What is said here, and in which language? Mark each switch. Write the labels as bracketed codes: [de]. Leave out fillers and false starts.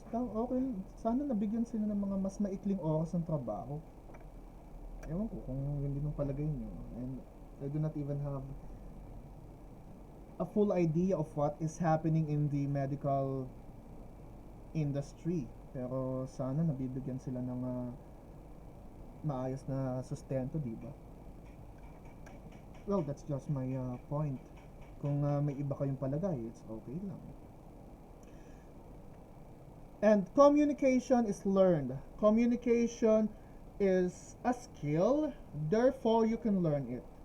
[tl] So, okay, sana nabigyan sila ng mga mas maikling oras ng trabaho. Ewan ko kung yun din ang palagay nyo. [en] And I do not even have a full idea of what is happening in the medical industry. [tl] Pero sana nabibigyan sila ng maayos na sustento, di ba? [en] Well, that's just my point. [tl] Kung may iba kayong palagay, [en] it's okay lang. And communication is learned. Communication is a skill, therefore you can learn it.